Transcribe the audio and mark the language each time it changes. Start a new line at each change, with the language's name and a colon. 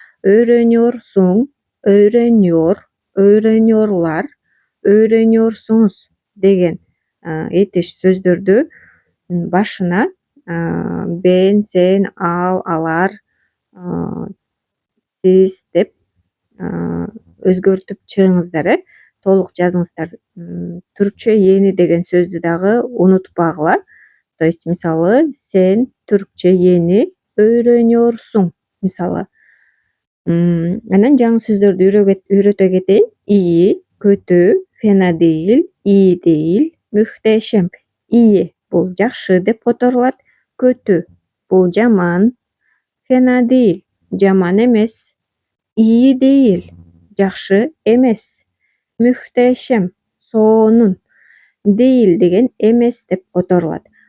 Turkish: Öğreniyorsun, öğreniyor, öğreniyorlar, öğreniyorsunuz
Kyrgyz: деген этиш сөздөрдү башына ben, sen, ал, алар, siz деп өзгөртүп чыгыңыздар. толук жазыңыздар. Түркчө эни деген сөздү дагы унутпагыла. То есть мисалы сен түркчө
Turkish: эни öğreniyorsun
Kyrgyz: мисалы. Анан жаңы сөздөрдү үйрөтө кетейин.
Turkish: İyi, kötü, fena değil, iyi değil, muhteşem.
Kyrgyz: İyi бул жакшы деп которулат. Kötü бул жаман. Fena değil жаман эмес. İyi değil жакшы эмес. Muhteşem сонун. Değil деген эмес деп которулат.